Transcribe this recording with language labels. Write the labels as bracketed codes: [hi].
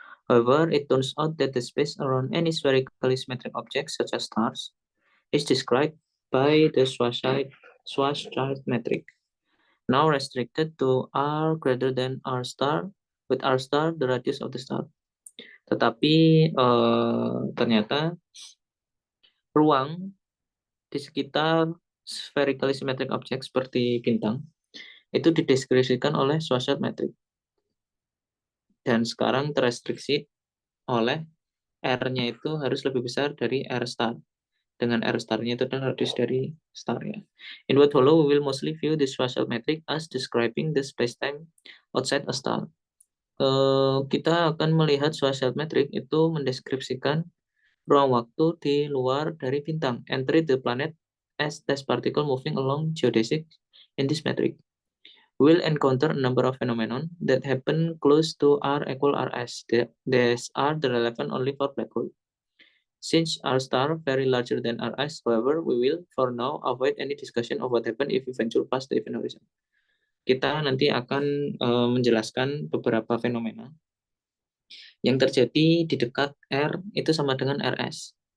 [en] However, it turns out that the space around any spherically symmetric object, such as stars, is described by the Schwarzschild metric, now restricted to R greater than R star, with R star the radius of the star. [id] Tetapi ternyata ruang di sekitar spherically symmetric object seperti bintang itu dideskripsikan oleh Schwarzschild metric dan sekarang terrestriksi oleh R-nya itu harus lebih besar dari R star, dengan R star-nya itu adalah radius dari star-nya. [en] In what follow, we will mostly view the Schwarzschild metric as describing the spacetime outside a star. [id] Kita akan melihat Schwarzschild metric itu mendeskripsikan ruang waktu di luar dari bintang, [en] and treat the planet as test particle moving along geodesic in this metric. We'll encounter a number of phenomena that happen close to R equal Rs. These are the relevant only for black hole. Since R star very larger than Rs, however, we will for now avoid any discussion of what happen if we venture past the event horizon. [id] Kita nanti akan menjelaskan beberapa fenomena yang terjadi di dekat R itu sama dengan Rs.